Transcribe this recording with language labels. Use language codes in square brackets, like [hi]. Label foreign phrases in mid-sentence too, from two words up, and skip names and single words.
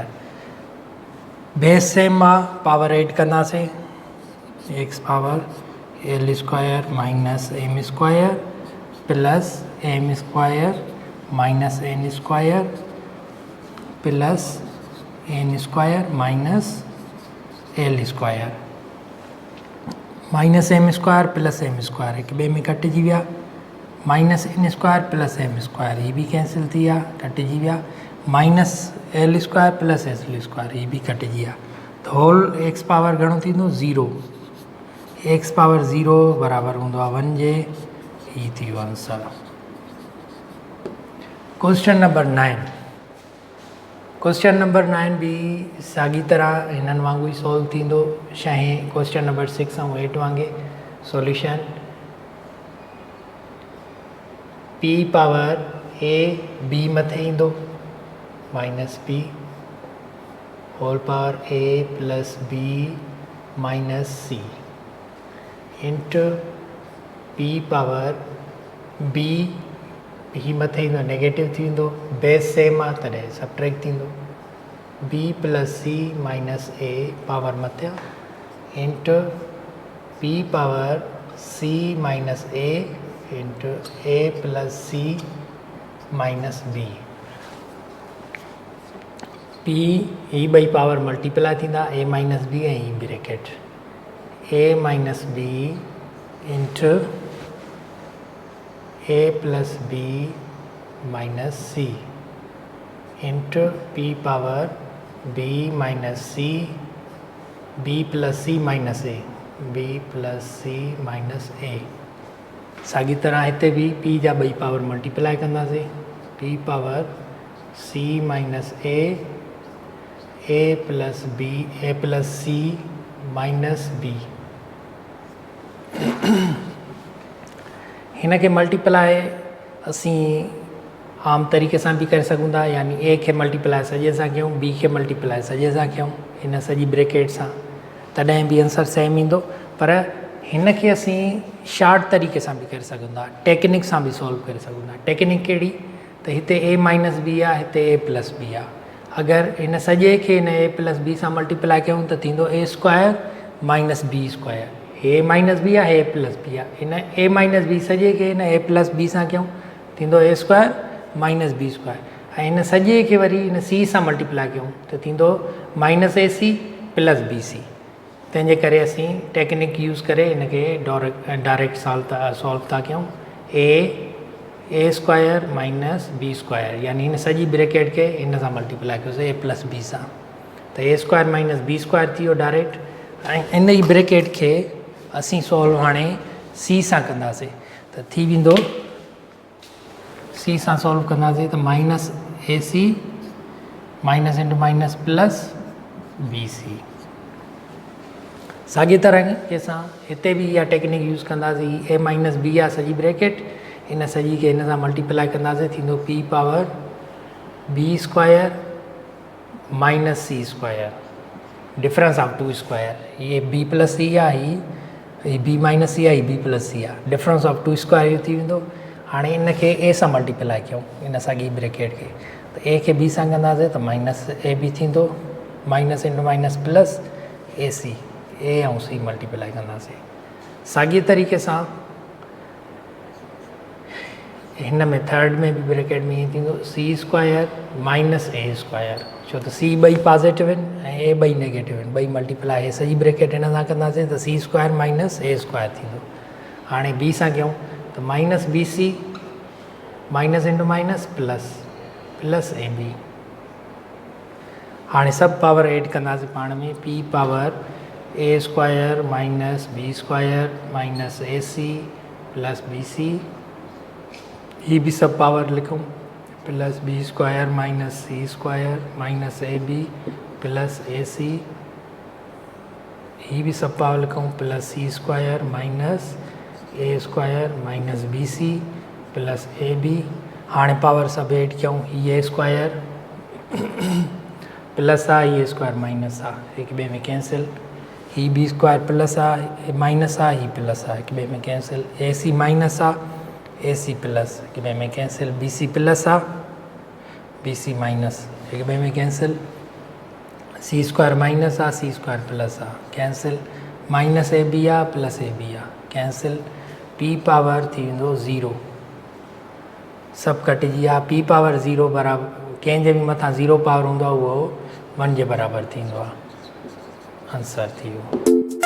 [en] base same [sd] आहे, [en] power add [sd] कंदासीं, [en] x power l square minus m square plus m square minus n square plus n square minus l square minus m square plus m square [sd] हिक ॿिए में कटिजी विया, [en] minus n square plus m square [sd] ही भी [en] cancel [sd] थी विया, कटिजी विया, [en] minus l square plus l square [sd] ही भी कटिजी विया। त [en] whole x power [sd] घणो थींदो 0, [en] x power 0 [sd] बराबरि हूंदो आहे 1 जे, ही थी वियो आंसर। [en] question number 9, question number 9 [sd] भी साॻी तरह हिननि वांगुरु ई सॉल्व थींदो, शहें [en] question number 6 [sd] ऐं 8 वांगुरु। [en] solution p power a b [sd] मथे ईंदो [en] minus p whole power a plus b minus c into p power b [sd] ही मथे ईंदो नेगेटिव थींदो, [en] base same [sd] आहे तॾहिं सबट्रैक्ट थींदो, [en] b plus c minus a power मथियां into p power c minus a into a plus c minus b. पी [sd] ही ॿई [en] power multiply थींदा, a minus b [sd] ऐं ही [en] bracket a minus b into a plus b minus c into p power b minus c b plus c minus a b plus c minus a. [sd] साॻी तरह हिते भी पी जा ॿई [en] power multiply [sd] कंदासीं, [en] p power c minus a plus b a plus c minus b. [sd] हिन खे मल्टीप्लाई असीं आम तरीक़े सां भी करे सघूं था, यानी ए खे मल्टीप्लाई सॼे सां कयूं, बी खे मल्टीप्लाई सॼे सां कयूं हिन सॼी ब्रैकेट सां, तॾहिं भी [en] answer same [sd] ईंदो। पर हिन खे असीं शार्ट तरीक़े सां भी करे सघूं था, टेक्निक सां भी सॉल्व करे सघूं था। [en] टेक्निक [sd] कहिड़ी, त हिते [en] a minus b [sd] आहे, हिते [en] a plus b आहे। [sd] अगरि हिन सॼे खे हिन [en] a plus b [sd] सां मल्टीप्लाई कयूं त थींदो [en] a square minus b square, a minus b आहे, a plus b [sd] आहे, हिन [en] a minus b [sd] सॼे खे हिन [en] a plus b [sd] सां कयूं थींदो [en] a square minus b square, [sd] ऐं हिन सॼे खे वरी हिन सी सां मल्टीप्लाई कयूं त थींदो [en] minus a c plus b c. [sd] तंहिंजे करे असीं [en] technique use [sd] करे हिन खे [en] direct solve [sd] था कयूं, [en] a square minus b square, [sd] यानी हिन सॼी ब्रैकेट खे हिन सां मल्टीप्लाई कयोसीं [en] a plus b [sd] सां, त [en] a square minus b square [sd] थी वियो [en] डायरेक्ट। [sd] ऐं इन ई ब्रैकेट खे असीं सॉल्व हाणे सी सां कंदासीं त थी वेंदो, सी सां सॉल्व कंदासीं त [en] minus a c minus into minus plus b c. [sd] साॻी तरह के सां हिते भी इहा [en] technique use [sd] कंदासीं, [en] a minus b [sd] आहे सॼी ब्रैकेट, इन सॼी खे हिन सां मल्टीप्लाई कंदासीं थींदो [en] p power b square minus c square difference of two square, ye b plus c [sd] आहे, ही [en] b minus c [sd] आहे, ही [en] b plus c आहे, difference of two square [sd] इहो थी वेंदो। हाणे इन खे ए सां मल्टीप्लाई कयूं इन साॻी ब्रैकेट खे, त ए खे बी सां कंदासीं त [en] minus a b [sd] थींदो, [en] minus into minus plus a c, [sd] ए ऐं सी मल्टीप्लाई कंदासीं। साॻी तरीक़े सां हिन में थर्ड में भी ब्रैकेट में ईअं थींदो [en] c square minus a square, [sd] छो त सी ॿई पॉजिटिव आहिनि ऐं ए ॿई नेगेटिव आहिनि, ॿई मल्टीप्लाई ए सॼी ब्रैकेट हिन सां कंदासीं त [en] c square minus a square [sd] थींदो। हाणे बी सां कयूं त [en] minus b c minus into minus plus a b. [sd] हाणे सभु [en] power add [sd] कंदासीं पाण में, [en] p power a square minus b square minus a c plus b c, [sd] ही भी [en] sub power [sd] लिखूं [en] plus b square minus c square minus a b plus a c, [sd] ही भी [en] sub power [sd] लिखूं [en] plus c square minus a square minus b c plus a b. [sd] हाणे पावर सभु हेठि कयूं, हीअ [en] square plus [sd] आहे, हीअ [en] square minus [sd] आहे, हिक ॿिए में कैंसिल, ही [en] b square plus [sd] आहे माइनस आहे, ही प्लस आहे, हिक ॿिए में कैंसिल, [en] a c minus [sd] आहे, [en] a c plus, [sd] हिक ॿिए में कैंसिल, [en] b c plus [sd] आहे, [en] b c minus, [sd] हिक ॿिए में कैंसिल, [en] c square minus [sd] आहे, [en] c square plus [sd] आहे, कैंसिल, [en] minus a b [sd] आहे [en] plus a b [sd] आहे, कैंसिल, [en] p power [sd] थी वेंदो 0, सभु कटिजी विया, [en] p power 0 [sd] बराबरि कंहिंजे बि मथां 0 पावर हूंदो आहे उहो 1 जे बराबरि थींदो आहे, आंसर थी वियो।